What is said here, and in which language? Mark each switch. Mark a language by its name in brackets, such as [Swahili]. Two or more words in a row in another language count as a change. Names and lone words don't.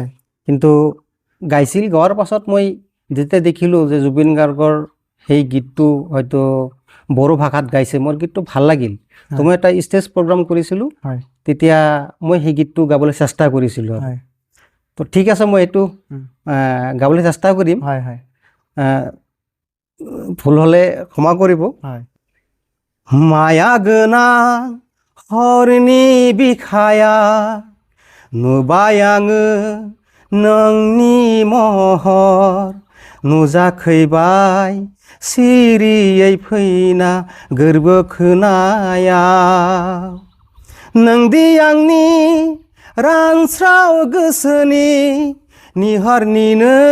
[Assamese] কিন্তু গাইছিল গোৱাৰ পাছত মই যেতিয়া দেখিলোঁ যে জুবিন গাৰ্গৰ সেই গীতটো হয়তো বড়ো ভাষাত গাইছে মোৰ গীতটো ভাল লাগিল তো মই এটা [English] stage program [Assamese] কৰিছিলোঁ হয় তেতিয়া মই সেই গীতটো গাবলৈ চেষ্টা কৰিছিলোঁ আৰু হয় তো ঠিক আছে মই এইটো গাবলৈ চেষ্টা কৰিম হয় হয় ভুল হ'লে ক্ষমা কৰিব হয় [Bodo] মায়া गोनां हरनि बिखाया नुबाय आङो नोंनि महर नुजाखैबाय सिरियै फैना गोरबो खोनायाव नोंदि आंनि रानस्राव गोसोनि निहरनिनो